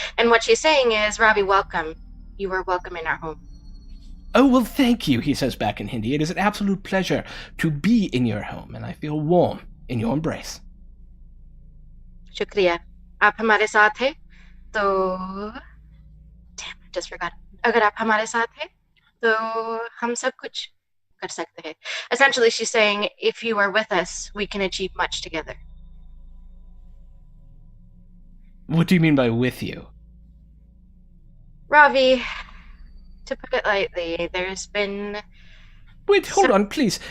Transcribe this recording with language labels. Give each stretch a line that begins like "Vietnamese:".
English: And what she's saying is, Ravi, welcome. You are welcome in our home. "Oh, well, thank you," he says back in Hindi. "It is an absolute pleasure to be in your home, and I feel warm in your embrace."
Hindi: शुक्रिया. आप हमारे साथ हैं, तो
English: damn, I just forgot.
Hindi: अगर आप हमारे साथ हैं, तो हम सब कुछ कर सकते हैं.
English: Essentially, she's saying, if you are with us, we can achieve much together. What do you mean by with you? Ravi, to put it lightly, there's been... Wait, hold on, please.